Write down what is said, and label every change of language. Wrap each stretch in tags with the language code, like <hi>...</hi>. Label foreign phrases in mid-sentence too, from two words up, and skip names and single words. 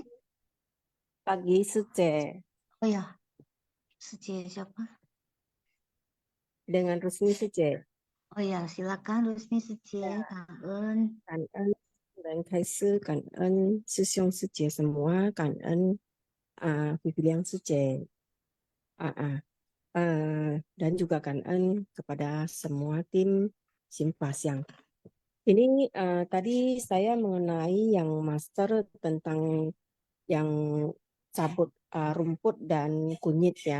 <id>Pagi Suce Oh ya, Suci siapa? dengan Rusmi Suce. Oh ya, silakan Rusmi Suci, Kang En.</id> <zh>感恩人开始，感恩师兄师姐</zh> <id>semua，感恩 Bibiliang Suce dan juga 感恩 kepada semua tim Simpasiang. Ini tadi saya mengenai yang master tentang yang cabut rumput dan kunyit ya.</id>